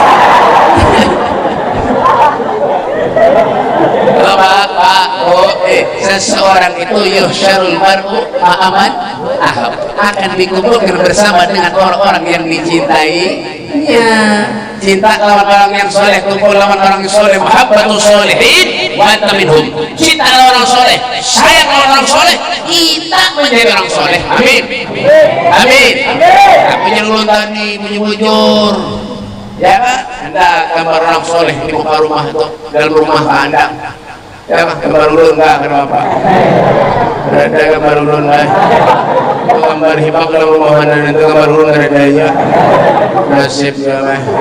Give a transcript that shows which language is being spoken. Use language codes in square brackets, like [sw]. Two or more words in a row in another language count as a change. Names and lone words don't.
[id] Bapak, seseorang itu [ar] yuhsyarul mar'u ma'aman ahab, [id] akan dikumpulkan bersama dengan orang-orang yang dicintainya. [bjn] Cinta lawan orang yang soleh, kumpul lawan orang yang soleh, [ar] mahabbatus solihin wa anta minhum. [bjn] Cinta lawan orang soleh, sayang lawan orang soleh, kita menjadi orang soleh. Amin. Punya ulun tadi, punya bujur, [id] ya kan? Anda gambar orang soleh di muka rumah itu, dalam rumah Anda. [bjn] Ya gambar ulun enggak kenapa? Ada gambar ulun lah. Itu gambar hibak dalam rumahan itu gambar ulun ada aja. [id] Nasib ya lah.